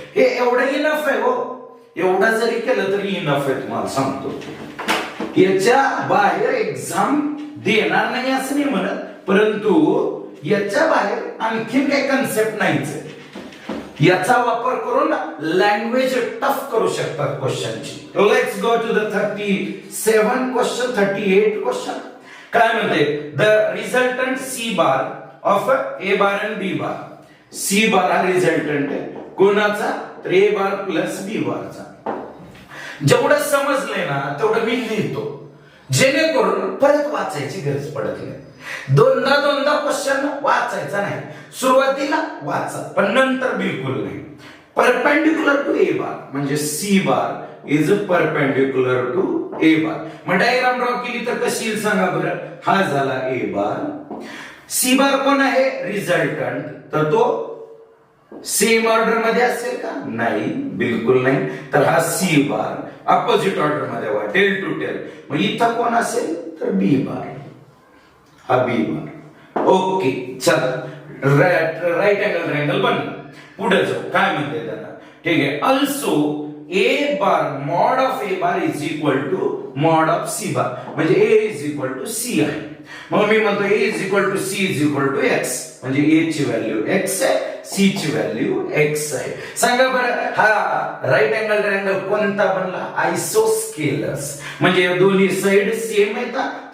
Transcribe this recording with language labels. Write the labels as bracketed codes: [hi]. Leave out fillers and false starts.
[mr] हे एवढं इनफ आहे हो. एवढं जरी केलं तरी इनफ आहे. तुम्हाला सांगतो याच्या बाहेर एक्झाम देणार नाही असं नाही म्हणत, परंतु याच्या बाहेर आणखीन काही कन्सेप्ट नाहीच. याचा वापर करून लँग्वेज टफ करू शकतात क्वेश्चनची. [en] Let's go to the 37 question, 38 question. [mr] काय म्हणते? [en] The resultant C bar of A bar and B bar. [mr] C बार हा रिझल्टंट आहे कोणाचा? तर ए बार प्लस बी बारचा. जेवढं समजलंय ना तेवढं मी लिहितो, जेणेकरून परत वाचायची गरज पडत नाही. दोनदा क्वेश्चन वाचायचा नाही. सुरुवातीला वाचा पण नंतर बिलकुल नाही. [en] Perpendicular to A bar म्हणजे C bar is perpendicular to A bar. [mr] मग डायग्राम ड्रॉ केली तर कशी येईल सांगा बरं? हा झाला ए बार. सी बार कोण आहे? रिझल्टंट. तर तो सेम ऑर्डर मध्ये असेल का? नाही, बिलकुल नाही. तर हा सी बार अपोजिट ऑर्डर मध्ये वा, [en] Tail to tail. [mr] मग इथं कोण असेल? तर बी बार. हा बी बार. ओके, चल राईट अँगल ट्रायंगल बनलं. पुढे जाऊ. काय म्हणते त्याला? ठीक आहे. [en] Also A bar mod of A bar is equal to mod of C bar. म्हणजे A is equal to C [mr] आहे. मग मी म्हणतो [en] A is equal to C is equal to X. [mr] म्हणजे ए ची व्हॅल्यू एक्स आहे, सी ची व्हॅल्यू एक्स आहे. सांगा बरं हा राईट अँगल ट्रायंगल कोणता बनला? आयसोस्केलस. म्हणजे दोन्ही साइड सेम येतात.